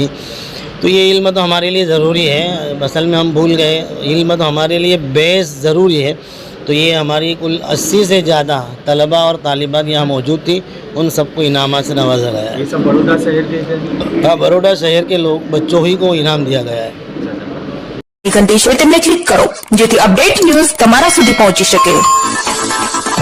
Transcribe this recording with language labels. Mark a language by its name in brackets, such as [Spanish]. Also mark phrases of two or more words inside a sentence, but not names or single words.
[Urdu] تو یہ علم تو ہمارے لیے ضروری ہے، اصل میں ہم بھول گئے، علم تو ہمارے لیے بیس ضروری ہے۔ تو یہ ہماری کل 80 سے زیادہ طلباء اور طالبات یہاں موجود تھی، ان سب کو انعامات سے نوازا گیا ہے۔ یہ سب بڑودا شہر کے تھے؟ ہاں، بروڈا شہر کے لوگ بچوں ہی کو انعام دیا گیا ہے۔ [Gujarati] ઘંટી છે તેમને ક્લિક કરો જેથી [English] update news [Gujarati] તમારા સુધી પહોંચી શકે।